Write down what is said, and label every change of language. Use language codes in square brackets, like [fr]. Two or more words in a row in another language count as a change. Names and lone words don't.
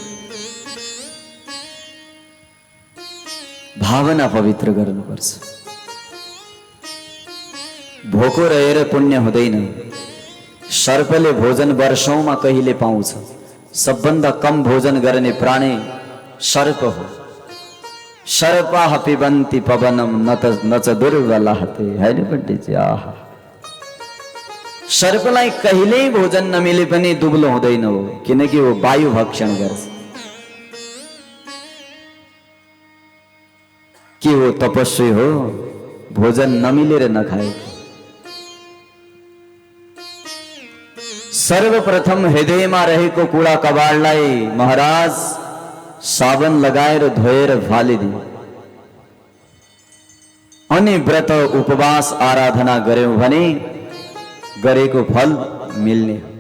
[ne] भावना पवित्र गर्नुपर्छ। भोको रहेर पुण्य हुँदैन। सर्पले भोजन वर्षौंमा कहिले पाउँछ। सबभन्दा कम भोजन गर्ने प्राणी सर्प हो। [sa] सर्पाः पिबन्ति पवनम न च दुर्बलाहते, [ne] हैन पण्डितजी? आहा, सर्पलाई कहिल्यै भोजन नमिले पनि दुब्लो हुँदैन हो, किनकि वो वायु भक्षण गर्छ। के वो तपस्वी हो भोजन नमिलेर नखाएको? सर्वप्रथम हृदयमा रहेको [hi] कूड़ा कबाडलाई [ne] महाराज साबन लगाएर धोएर फालिदियो, अनि व्रत उपवास आराधना गर्यौं भने गरेको फल मिल्ने।